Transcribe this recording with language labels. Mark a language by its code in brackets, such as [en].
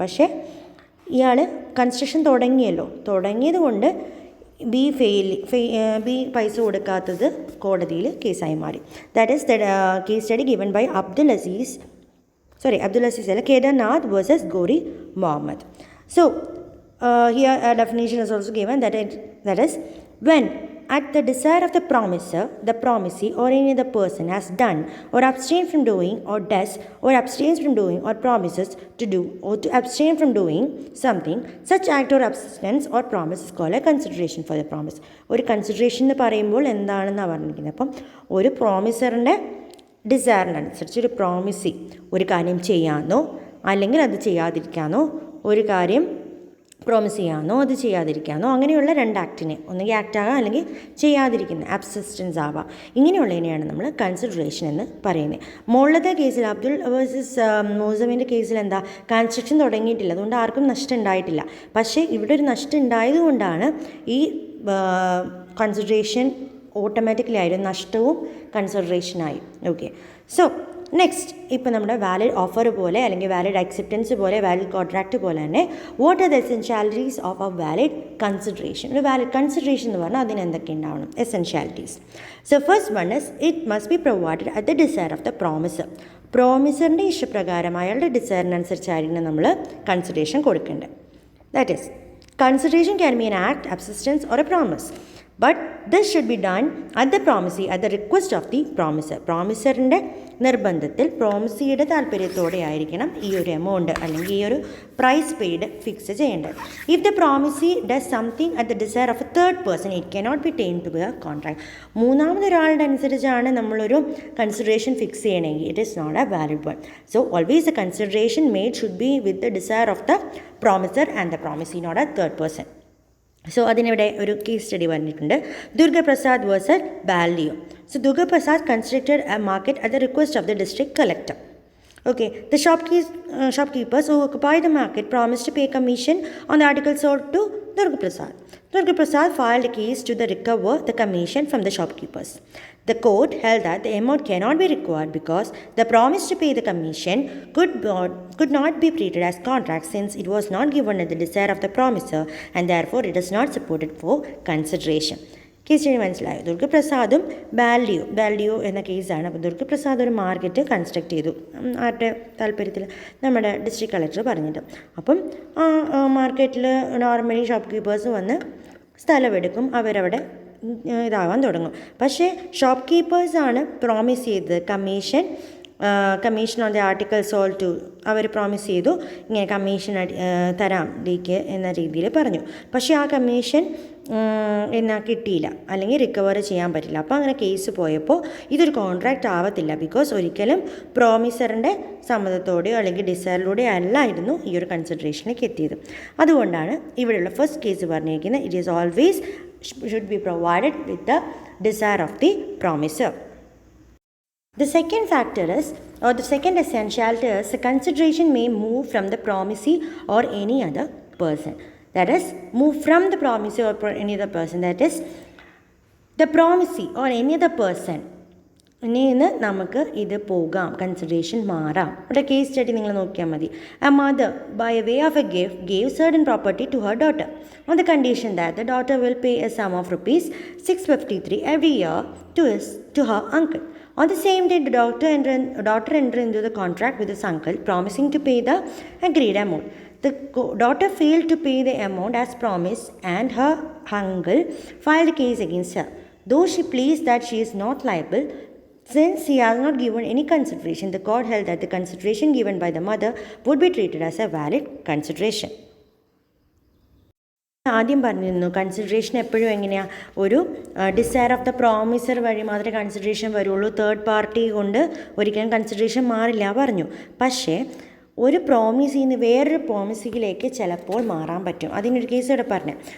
[ml] പക്ഷേ ഇയാൾ കൺസ്ട്രക്ഷൻ തുടങ്ങിയത് കൊണ്ട് ബി പൈസ കൊടുക്കാത്തത് കോടതിയിൽ കേസായി മാറി. [en] That is the case study given by Abdul Aziz അല്ല, Kedarnath versus Gauri Muhammad. So here definition is also given that is when at the desire of the promiser, the promisee, or any other person has done or abstained from doing or does or abstains from doing or promises to do or to abstain from doing something, such act or abstinence or promise is called a consideration for the promise. [ml] ഒരു consideration എന്ന് പറയുമ്പോൾ എന്താണെന്നാണ് പറഞ്ഞിരിക്കുന്നത്. അപ്പം ഒരു പ്രോമിസറിൻ്റെ ഡിസയറിനനുസരിച്ച് ഒരു promisee ഒരു കാര്യം ചെയ്യാമെന്നോ അല്ലെങ്കിൽ അത് ചെയ്യാതിരിക്കാമെന്നോ, ഒരു കാര്യം പ്രോമിസ് ചെയ്യാമെന്നോ അത് ചെയ്യാതിരിക്കാമെന്നോ, അങ്ങനെയുള്ള രണ്ട് ആക്ടിനെ ഒന്നുകിൽ ആക്ട് ആകാം അല്ലെങ്കിൽ ചെയ്യാതിരിക്കുന്ന അബ്സിസ്റ്റൻസ് ആവാം. ഇങ്ങനെയുള്ളതിനെയാണ് നമ്മൾ കൺസിഡറേഷൻ എന്ന് പറയുന്നത്. മുകളിലത്തെ കേസിൽ അബ്ദുൾ വേഴ്സസ് മോസമിൻ്റെ കേസിൽ എന്താ, കൺസ്ട്രക്ഷൻ തുടങ്ങിയിട്ടില്ല, അതുകൊണ്ട് ആർക്കും നഷ്ടം ഉണ്ടായിട്ടില്ല. പക്ഷേ ഇവിടെ ഒരു നഷ്ടം ഉണ്ടായതുകൊണ്ടാണ് ഈ കൺസിഡറേഷൻ ഓട്ടോമാറ്റിക്കലി ആയിരുന്നു, നഷ്ടവും കൺസിഡറേഷനായി. ഓക്കെ, സോ നെക്സ്റ്റ്, ഇപ്പോൾ നമ്മുടെ വാലിഡ് ഓഫർ പോലെ അല്ലെങ്കിൽ വാലിഡ് അക്സെപ്റ്റൻസ് പോലെ വാലിഡ് കോൺട്രാക്റ്റ് പോലെ തന്നെ [en] What are the essentialities of a valid consideration. [ml] ഒരു വാലിഡ് കൺസിഡറേഷൻ എന്ന് പറഞ്ഞാൽ അതിന് എന്തൊക്കെ ഉണ്ടാവണം, എസെൻഷ്യാലിറ്റീസ്. [en] So first one is it must be provided at the desire of the promiser. [ml] പ്രോമിസറിൻ്റെ ഇഷ്ടപ്രകാരം അയാളുടെ ഡിസയറിനനുസരിച്ചായിരിക്കണം നമ്മൾ കൺസിഡറേഷൻ കൊടുക്കേണ്ടത്. [en] That is consideration can be an act, abstinence or a promise. But this should be done at the promisee at the request of the promiser. [ml] പ്രോമിസറിൻ്റെ നിർബന്ധത്തിൽ പ്രോമിസിയുടെ താല്പര്യത്തോടെ ആയിരിക്കണം ഈ ഒരു amount അല്ലെങ്കിൽ ഈ ഒരു പ്രൈസ് പെയ്ഡ് ഫിക്സ് ചെയ്യേണ്ടത്. [en] If the promisee does something at the desire of a third person it cannot be turn to be a contract. [ml] മൂന്നാമതൊരാളുടെ അനുസരിച്ചാണ് നമ്മളൊരു കൺസിഡറേഷൻ ഫിക്സ് ചെയ്യണമെങ്കിൽ [en] It is not a valid one. So always the consideration made should be with the desire of the promiser and the promisee, not a third person. [ml] So അതിനിവിടെ ഒരു case study പറഞ്ഞിട്ടുണ്ട്, Durgaprasad versus ബാലിയോ. [en] So Durgaprasad constructed a market at the request of the district collector. Okay, the shopkeepers who occupied the market promised to pay commission on the articles sold to Durga Prasad. Durga Prasad filed a case to recover the commission from the shopkeepers. The court held that the amount cannot be required because the promise to pay the commission could not be treated as contract since it was not given at the desire of the promiser and therefore it is not supported for consideration. [ml] Case study മനസ്സിലായോ? ദുർഗപ്രസാദും ബാലിയോ എന്ന കേസാണ്. അപ്പോൾ ദുർഗപ്രസാദ് ഒരു market construct ചെയ്തു ആരുടെ താല്പര്യത്തിൽ, നമ്മുടെ district collector പറഞ്ഞിട്ട്. അപ്പം ആ മാർക്കറ്റിൽ നോർമലി ഷോപ്പ് കീപ്പേഴ്സ് വന്ന് സ്ഥലമെടുക്കും, അവരവിടെ ഇതാവാൻ തുടങ്ങും. പക്ഷേ ഷോപ്പ് കീപ്പേഴ്സാണ് പ്രോമിസ് ചെയ്തത് [en] Commission on the article sold to. [ml] Our promise ചെയ്തു ഇങ്ങനെ കമ്മീഷൻ തരാം ഡിക്ക് എന്ന രീതിയിൽ പറഞ്ഞു. പക്ഷേ ആ കമ്മീഷൻ കിട്ടിയില്ല അല്ലെങ്കിൽ റിക്കവർ ചെയ്യാൻ പറ്റില്ല. അപ്പോൾ അങ്ങനെ കേസ് പോയപ്പോൾ ഇതൊരു കോൺട്രാക്റ്റ് ആവത്തില്ല, ബിക്കോസ് ഒരിക്കലും പ്രോമിസറിൻ്റെ സമ്മതത്തോടെയോ അല്ലെങ്കിൽ ഡിസയറിലൂടെയോ അല്ലായിരുന്നു ഈ ഒരു കൺസിഡറേഷനിലേക്ക് എത്തിയത്. അതുകൊണ്ടാണ് ഇവിടെയുള്ള ഫസ്റ്റ് കേസ് പറഞ്ഞിരിക്കുന്നത് [en] It is always should be provided with the desire of the promiser. The second factor is, or the second essentiality is, the consideration may move from the promisee or any other person. That is, move from the promisee or any other person. That is, the promisee or any other person [ml] നിന്ന് നമുക്ക് ഇത് പോകാം, consideration മാറാം. ഇവിടെ case study നിങ്ങൾ നോക്കിയാൽ മതി. [en] A mother by a way of a gift gave certain property to her daughter on the condition that the daughter will pay a sum of ₹653 every year to her uncle. On the same day, the daughter entered into the contract with his uncle, promising to pay the agreed amount. The daughter failed to pay the amount as promised, and her uncle filed a case against her. Though she pleads that she is not liable, since he has not given any consideration, the court held that the consideration given by the mother would be treated as a valid consideration. [ml] ആദ്യം പറഞ്ഞിരുന്നു consideration എപ്പോഴും എങ്ങനെയാണ്, ഒരു desire of the promisor വഴി മാത്രമേ consideration വരുള്ളൂ, third party കൊണ്ട് ഒരിക്കലും കൺസിഡറേഷൻ മാറില്ല പറഞ്ഞു. പക്ഷേ ഒരു പ്രോമിസിൽ നിന്ന് വേറൊരു പ്രോമിസിലേക്ക് ചിലപ്പോൾ മാറാൻ പറ്റും. അതിനൊരു കേസ് ഇവിടെ പറഞ്ഞു.